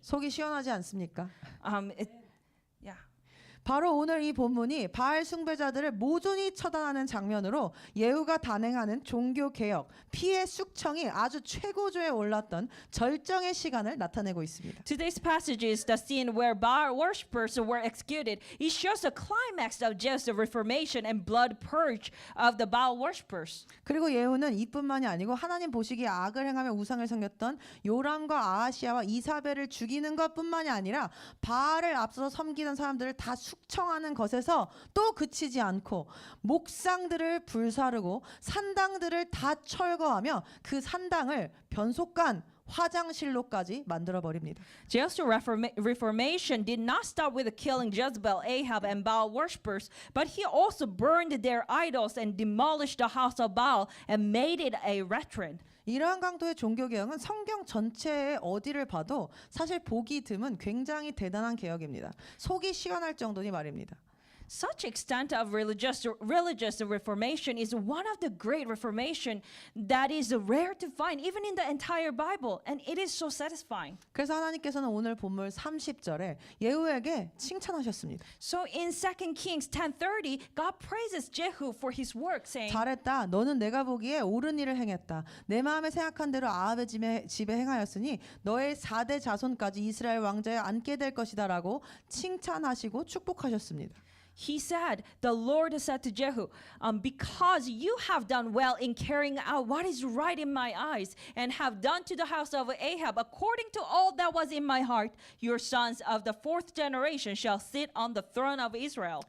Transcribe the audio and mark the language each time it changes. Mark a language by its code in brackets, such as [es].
[ko] 속이 시원하지 않습니까? [en] Yeah. [ko] 바로 오늘 이 본문이 바알 숭배자들을 모조리 처단하는 장면으로 예후가 단행하는 종교 개혁, 피해 숙청이 아주 최고조에 올랐던 절정의 시간을 나타내고 있습니다. [en] Today's passage is the scene where Baal worshippers were executed. It shows the climax of just the reformation and blood purge of the Baal worshippers. [ko] 그리고 예후는 이뿐만이 아니고 하나님 보시기에 악을 행하며 우상을 섬겼던 요람과 아하시아와 이사벨을 죽이는 것뿐만이 아니라 바알을 앞서서 섬기던 사람들을 다 숙청하는 것에서 또 그치지 않고 목상들을 불사르고 산당들을 다 철거하며 그 산당을 변속관 화장실로까지 만들어 버립니다. [en] Just the Reformation did not stop with killing Jezebel, Ahab, and Baal worshippers, but he also burned their idols and demolished the house of Baal and made it a latrine. [ko] 이러한 강도의 종교 개혁은 성경 전체의 어디를 봐도 사실 보기 드문 굉장히 대단한 개혁입니다. 속이 시원할 정도니 말입니다. [en] Such extent of religious reformation is one of the great reformation that is rare to find even in the entire Bible, and it is so satisfying. [ko] 그래서 하나님께서는 오늘 본문 30절에 예후에게 칭찬하셨습니다. [en] So in 2 Kings 10:30, God praises Jehu for his work, saying, [ko] 잘했다. 너는 내가 보기에 옳은 일을 행했다. 내 마음에 생각한 대로 아합의 집에 행하였으니 너의 4대 자손까지 이스라엘 왕좌에 앉게 될 것이다라고 칭찬하시고 축복하셨습니다. [en] He said, the Lord said to Jehu, because you have done well in carrying out what is right in my eyes and have done to the house of Ahab according to all that was in my heart, your sons of the 4th generation shall sit on the throne of Israel.